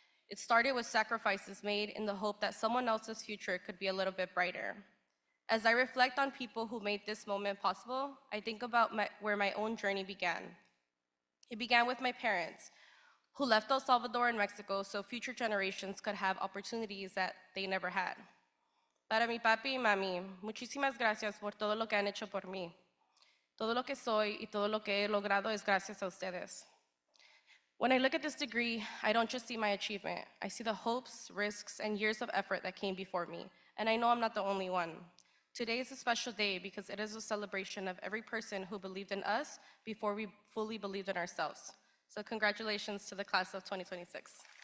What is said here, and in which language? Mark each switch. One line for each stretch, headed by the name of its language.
English: It started with sacrifices made in the hope that someone else's future could be a little bit brighter. As I reflect on people who made this moment possible, I think about where my own journey began. It began with my parents, who left El Salvador and Mexico so future generations could have opportunities that they never had.
Spanish: Para mi papi y mami, muchísimas gracias por todo lo que han hecho por mí. Todo lo que soy y todo lo que he logrado es gracias a ustedes.
English: When I look at this degree, I don't just see my achievement. I see the hopes, risks, and years of effort that came before me, and I know I'm not the only one. Today is a special day because it is a celebration of every person who believed in us before we fully believed in ourselves. So congratulations to the class of 2026.